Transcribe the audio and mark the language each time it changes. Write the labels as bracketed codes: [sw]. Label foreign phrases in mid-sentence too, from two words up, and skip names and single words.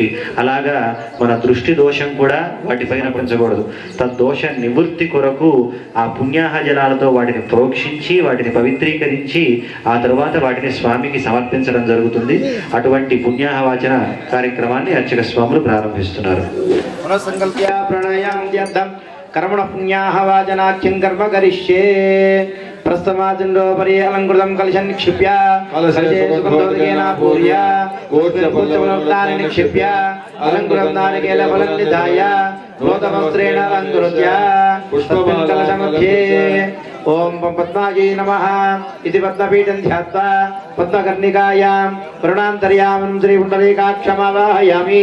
[te] అలాగా మన దృష్టి దోషం కూడా వాటిపైన పెంచకూడదు. తద్దోష నివృత్తి కొరకు ఆ పుణ్యాహ జలాలతో వాటిని ప్రోక్షించి వాటిని పవిత్రీకరించి ఆ తరువాత వాటిని స్వామికి సమర్పించడం జరుగుతుంది. అటువంటి పుణ్యాహవాచన కార్యక్రమాన్ని అర్చక స్వాములు ప్రారంభిస్తున్నారు. [sa] कर्मण पुण्याहवाचनाख्यं कर्म करिष्ये प्रस्थमाचंडोपरि अलंकृतं कलशं निक्षिप्य कलशे सुगंधोदकेन पूर्य गोत्रफलानि निक्षिप्य अलंकृतं नारिकेलफलं निधाय नूतनवस्त्रेण अलंकृत्य पुष्पं कलशमध्ये ओम पद्मायै नमः इति पद्मपीठं ध्यात्वा पद्मकर्णिकायां करुणान्तर्यामिनं श्रीपुण्डरीकाक्षमावाहयामि।